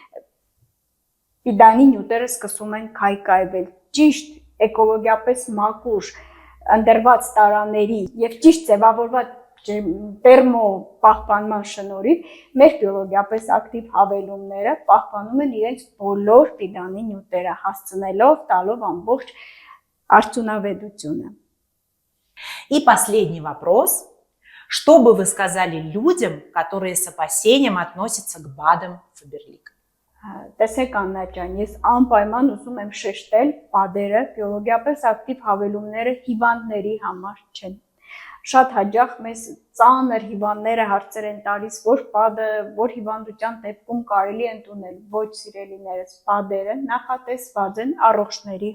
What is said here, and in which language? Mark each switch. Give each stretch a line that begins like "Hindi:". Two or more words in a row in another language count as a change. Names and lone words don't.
Armenian: պիդանի նյութերը սկսում են քայքայվել։ Ճիշտ էկոլոգիապես մաքուր ընտրված տարաների եւ ճիշտ ձևավորված տերմո պահպանման շնորհիվ մեր բիոլոգիապես ակտիվ հավելումները պահպանում են իրենց բոլոր պիդանի նյութերը, հասցնելով, տալով ամբողջ արդյունավետությունը։
Russian: И последний вопрос. Что бы вы сказали людям, которые с опасением относятся к БАДам Faberlic?
Armenian: Տեսեք Աննա ջան, ես անպայման ուզում եմ շեշտել, պատերը, բիոլոգիապես ակտիվ հավելումները հիվանդների համար չեն։ Շատ հաճախ մեզ ծանր հիվանդները հարցեր են տալիս, որ պատը, որ հիվանդության դեպքում կարելի է ընդունել։ Ոչ, սիրելիներս, պատերը նախատեսված են առողջների